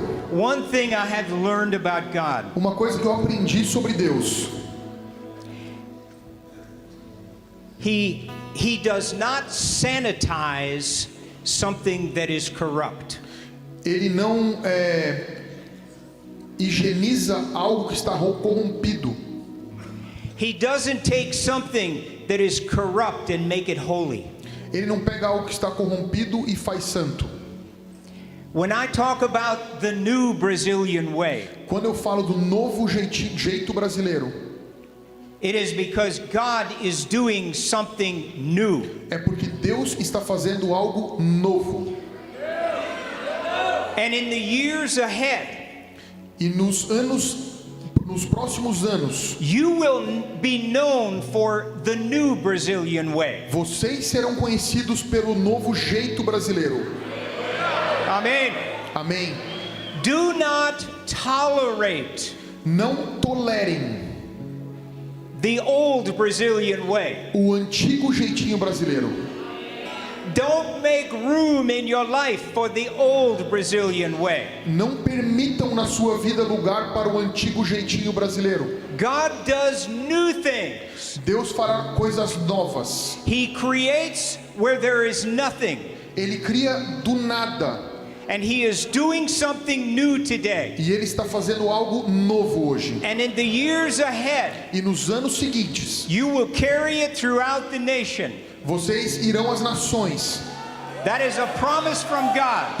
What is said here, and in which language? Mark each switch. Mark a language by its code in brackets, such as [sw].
[en] One thing I have learned about God. [pt] Uma coisa que eu aprendi sobre Deus. [en] He does not sanitize something that is corrupt. [pt] Ele não higieniza algo que está corrompido. [en] He doesn't take something that is corrupt and make it holy. [pt] Ele não pega algo que está corrompido e faz santo. [en] When I talk about the new Brazilian way, [pt] Quando eu falo do novo jeito brasileiro, [en] it is because God is doing something new. [pt] é porque Deus está fazendo algo novo. [en] And in the years ahead, [pt] E nos próximos anos, [en] you will be known for the new Brazilian way. [pt] vocês serão conhecidos pelo novo jeito brasileiro. [en] Amen. [pt] Amém. [en] Do not tolerate [pt] Não tolerem [en] the old Brazilian way. [pt] o antigo jeitinho brasileiro. [en] Don't make room in your life for the old Brazilian way. [pt] Não permitam na sua vida lugar para o antigo jeitinho brasileiro. [en] God does new things. [pt] Deus fará coisas novas. [en] He creates where there is nothing. [pt] Ele cria do nada. [en] And He is doing something new today. [pt] E Ele está fazendo algo novo hoje. [en] And in the years ahead, [pt] E nos anos seguintes, [en] you will carry it throughout the nation. [pt] vocês irão às nações. [en] That is a promise from God.